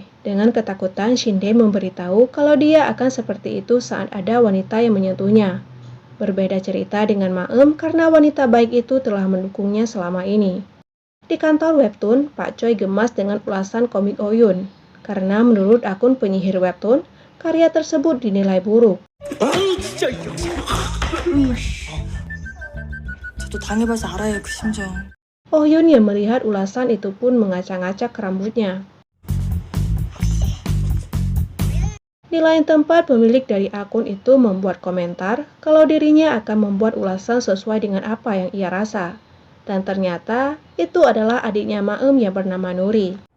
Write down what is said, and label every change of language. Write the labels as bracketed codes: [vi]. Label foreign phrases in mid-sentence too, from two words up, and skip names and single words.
[id] Dengan ketakutan, Shinde memberitahu kalau dia akan seperti itu saat ada wanita yang menyentuhnya. Berbeda cerita dengan Maem karena wanita baik itu telah mendukungnya selama ini. Di kantor webtoon, Pak Choi gemas dengan ulasan komik Oyun, karena menurut akun penyihir webtoon, karya tersebut dinilai buruk. [ko] 저도 당해봐서 알아요, 그 심정. [id] Oyun yang melihat ulasan itu pun mengacak-ngacak rambutnya. Di lain tempat, pemilik dari akun itu membuat komentar kalau dirinya akan membuat ulasan sesuai dengan apa yang ia rasa. Dan ternyata, itu adalah adiknya Maem yang bernama Nuri.